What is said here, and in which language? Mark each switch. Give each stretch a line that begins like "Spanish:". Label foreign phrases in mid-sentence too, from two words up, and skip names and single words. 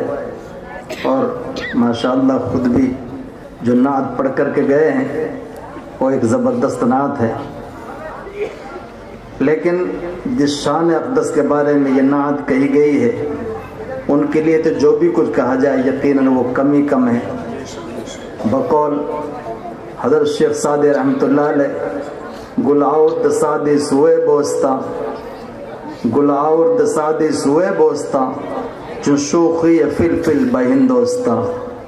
Urdu: اور ماشاءاللہ خود بھی جو نعت پڑھ کر کے گئے ہیں وہ ایک زبردست نعت ہے. لیکن جس شان اقدس کے بارے میں یہ نعت کہی گئی ہے، ان کے لیے تو جو بھی کچھ کہا جائے یقیناً وہ کم ہی کم ہے. بقول حضرت شیخ سعدی
Arabic: رحمۃ اللہ علیہ،
Persian: گل آورد سعدی سوئے بوستا، گل آورد سعدی سوئے بوستا، چون شوخی فل فل بہندوستا.